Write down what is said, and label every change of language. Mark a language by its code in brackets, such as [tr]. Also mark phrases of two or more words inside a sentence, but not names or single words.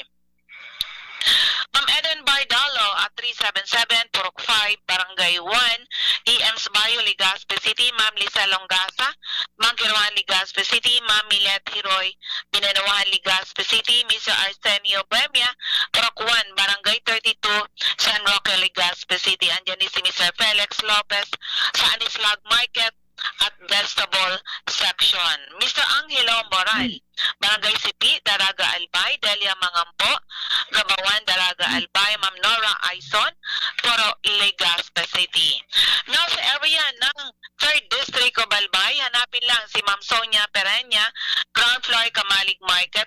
[tl] Ma'am Eden Bardalo at 377 Purok 5, Barangay 1, EM's Bayo, Legazpi City. Ma'am Lisa Longasa, Mangkirwan, Legazpi City. Ma'am Milet Hiroy, Binanawahan, Legazpi City. Mr. Arsenio Buemia, Purok 1, Barangay 32, San Roque, Legazpi City. Andyan din si Mr. Felix Lopez sa Anislag Market at Vegetable Section. Mr. Angelo Moral, Barangay Sipi, Daraga Albay. Delia Mangampo, Gabawan, Daraga Albay. Ma'am Nora Aison, Puro, Legazpi City. Now sa area ng 3rd District of Albay, hanapin lang si Ma'am Sonia Perenya, ground floor Kamalig Market.